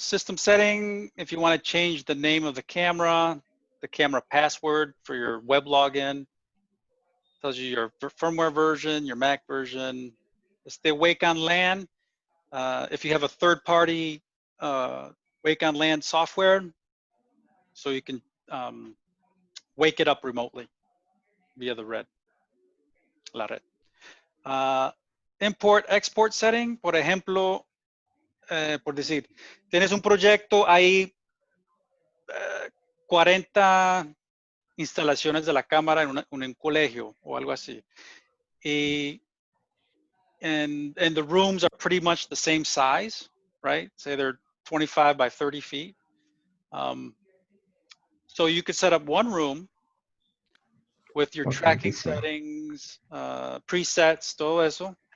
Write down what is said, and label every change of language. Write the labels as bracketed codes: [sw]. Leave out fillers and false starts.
[en] System setting, if you want to change the name of the camera password for your web login, tells you your firmware version, your Mac version. Stay Wake on LAN. If you have a third-party Wake on LAN software, so you can wake it up remotely via the [es] la red. [en] Import, export setting, [es] por ejemplo, por decir, tienes un proyecto, hay 40 instalaciones de la cámara en un colegio o algo así. [en] And the rooms are pretty much the same size, right? Say they're 25 by 30 feet. So you could set up one room with your Ok, tracking sí. settings, presets, [es] todo eso.